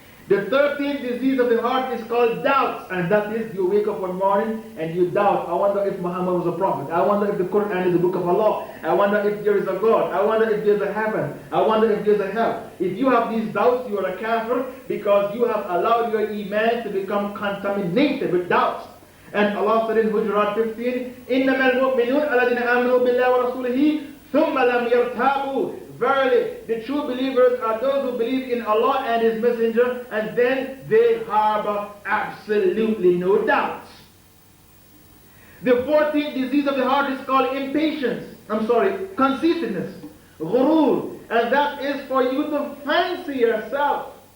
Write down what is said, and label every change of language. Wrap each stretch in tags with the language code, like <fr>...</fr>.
<en>The 13th disease of the heart is called doubts, and that is you wake up one morning and you doubt. I wonder if Muhammad was a prophet. I wonder if the Quran is the book of Allah. I wonder if there is a God. I wonder if there's a heaven. I wonder if there's a hell. If you have these doubts, you are a kafir, because you have allowed your iman to become contaminated with doubts. And Allah said in Hujurat 15,</en> <ar>إِنَّمَا الْمُؤْمِنُونَ الَّذِينَ آمَنُوا بِاللَّهِ وَرَسُولِهِ ثُمَّ لَمْ يَرْتَابُوا.</ar> <en>Verily, the true believers are those who believe in Allah and His Messenger, and then they harbor absolutely no doubts. The 14th disease of the heart is called conceitedness, ghurur, and that is for you to fancy yourself.</en>